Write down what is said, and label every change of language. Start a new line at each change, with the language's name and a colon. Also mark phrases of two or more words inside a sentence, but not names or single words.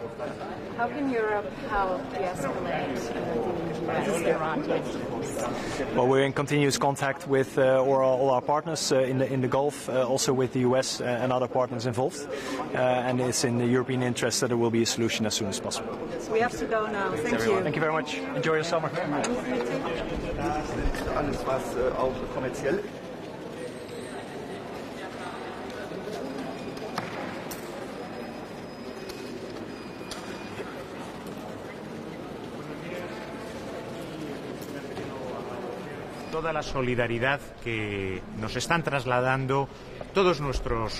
English: How can Europe help de-escalate the Iran tensions? Well, we're in continuous contact with all our partners in the Gulf, also with the US and other partners involved, and it's in the European interest that there will be a solution as soon as possible. So we have to go now. Thank you. Thank you very much. Enjoy your summer.
German: Alles was auch kommerziell.
Spanish: Toda la solidaridad que nos están trasladando todos nuestros